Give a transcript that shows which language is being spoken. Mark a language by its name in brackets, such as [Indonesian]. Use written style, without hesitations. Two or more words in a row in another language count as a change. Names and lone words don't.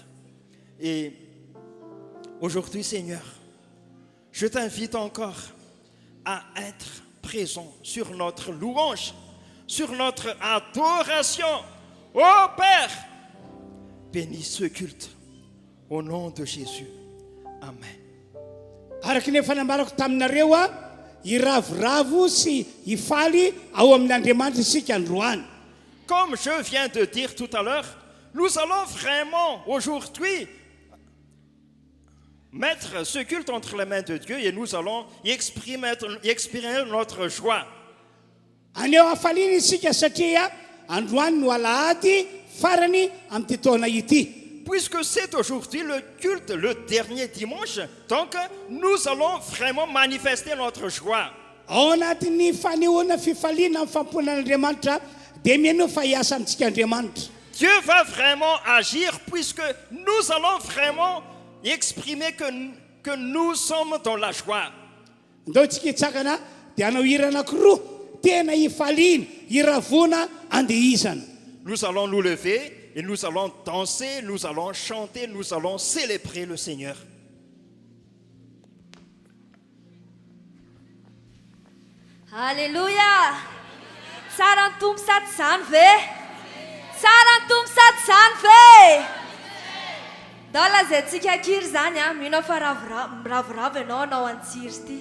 [French] Et aujourd'hui, Seigneur, je t'invite encore à être présent sur notre louange, sur notre adoration. Ô Père, bénis ce culte au nom de Jésus. Amen. [Malagasy] Araka ny fanambarako taminareo iravoravo sy ifaly ao amin'Andriamanitra isika androany. [French] Comme je viens de dire tout à l'heure, nous allons vraiment aujourd'hui mettre ce culte entre les mains de Dieu et nous allons y exprimer notre joie. [Malagasy] Aneo afaliana isika satria androany no alahady farany amin'ny taona ity. [French] Puisque c'est aujourd'hui le culte, le dernier dimanche, donc nous allons vraiment manifester notre joie. [Malagasy] Ao anatin'ny fanehoana fifaliana amin'ny famponan'Andriamanitra dia mianao fa hiasa amintsika Andriamanitra. [French] Dieu va vraiment agir puisque nous allons vraiment exprimer que nous sommes dans la joie. [Malagasy] Ndao tsika hitsakana dia anao hira anankiroa tena hifaliana, hiravona, andehizana. [French] Nous allons nous lever et nous allons danser, nous allons chanter, nous allons célébrer le Seigneur. Alléluia. [Malagasy] Tsara ny tompo sady zany ve? Tsara ny tompo sady zany ve? Dao lazaintsika kiry zany a, mino fa ravoravo ianao anao an-tsiry ity.